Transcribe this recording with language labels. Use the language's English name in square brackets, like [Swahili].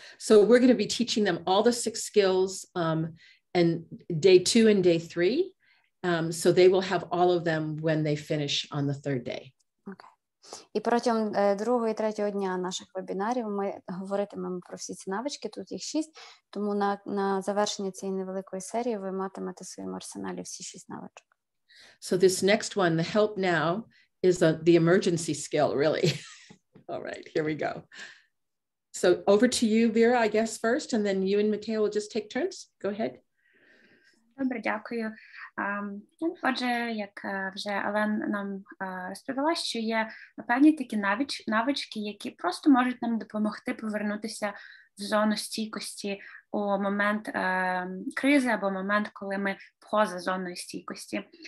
[English] So we're going to be teaching them all the 6 skills and day 2 and day 3. So they will have all of them when they finish on the 3rd day. Okay. [Ukrainian] І протягом 2-го і 3-го дня наших вебінарів ми говоритимемо про всі ці навички, тут їх 6, тому на завершення цієї невеликої серії ви матимете в своєму арсеналі всі 6 навичок. [English] So this next one, the help now, is the emergency skill, really. All right, here we go. So over to you, Vera, I guess, first, and then you and Mateo will just take turns. Go ahead. [Ukrainian] Добре, дякую. Отже, як вже Елен нам розповіла, що є певні такі навички, які просто можуть нам допомогти повернутися в зону стійкості у момент кризи або момент, коли ми поза зоною стійкості.